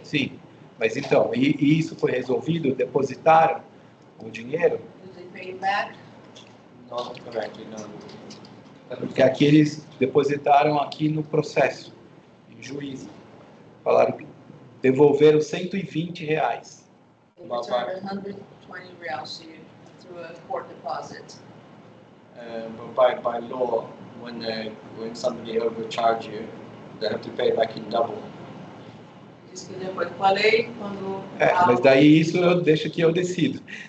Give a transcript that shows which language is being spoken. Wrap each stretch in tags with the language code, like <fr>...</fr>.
<pt>Sim. Mas então, e isso foi resolvido? Depositaram o dinheiro?</pt> <en>Did they pay it back? Not correctly, no.</en> <pt>Porque aqui eles depositaram aqui no processo, em juízo. Falaram que devolveram R$120.</pt> <en>They returned 120 reals to you through a court deposit. But by law, when somebody overcharges you, they have to pay back in double.</en> <pt>Diz que de acordo com a lei, quando Mas daí isso eu deixo que eu decido.</pt>